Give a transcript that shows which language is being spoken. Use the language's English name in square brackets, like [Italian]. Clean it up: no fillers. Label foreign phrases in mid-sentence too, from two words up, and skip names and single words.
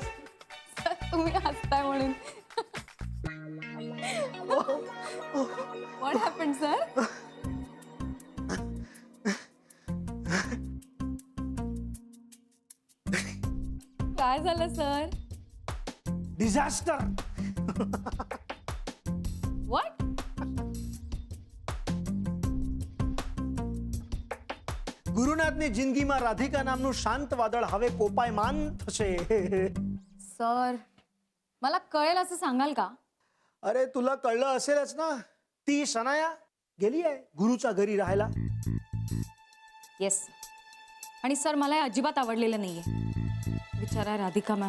[Marathi] तुम्ही हसताय म्हणून. [English] What happened sir? [Marathi] काय झालं सर? डिझास्टर. व्हॉट? [Gujarati] ગુરુનાથની જિંદગીમાં રાધિકા નામનું શાંત વાદળ હવે કોપાયમાન થશે. [Marathi] सर मला कळेल असं सांगाल का? अरे तुला कळलं असेलच ना. ती शनाया गेली आहे गुरुच्या घरी राहायला. येस. आणि सर मला हे अजिबात आवडलेलं नाहीये. विचारा राधिका मॅम.